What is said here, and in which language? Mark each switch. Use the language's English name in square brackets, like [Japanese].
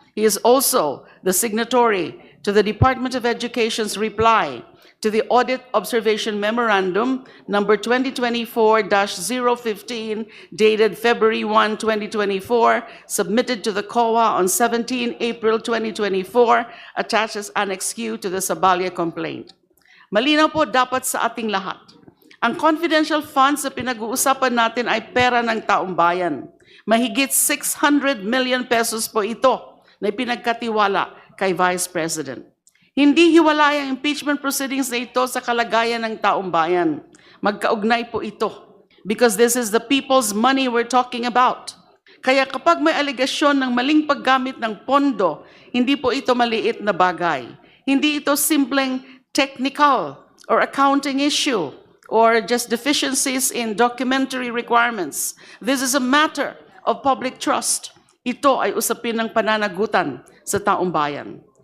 [English] He is also the signatory to the Department of Education's reply to the Audit Observation Memorandum number 2024-015 dated February 1, 2024, submitted to the COA on 17 April 2024, attached as Annex Q to the Sabalia complaint. [Filipino] Malinaw po dapat sa ating lahat. Ang confidential funds na pinag-uusapan natin ay pera ng taong bayan. Mahigit 600 million pesos po ito na ipinagkatiwala kay Vice President. Hindi hiwalay ang impeachment proceedings na ito sa kalagayan ng taong bayan. Magkaugnay po ito [English] because this is the people's money we're talking about. [Filipino] Kaya kapag may aligasyon ng maling paggamit ng pondo, hindi po ito maliit na bagay. Hindi ito simpleng [English] technical or accounting issue or just deficiencies in documentary requirements. This is a matter of public trust. [Filipino] Ito ay usapin ng pananagutan sa taong bayan.